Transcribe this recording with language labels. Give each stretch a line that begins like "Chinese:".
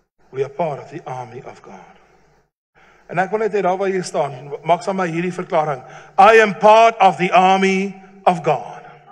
English: We are part of the army of God.
Afrikaans: En ek wil net hê daar waar jy staan, maak saam met hierdie verklaring.
English: I am part of the army of God.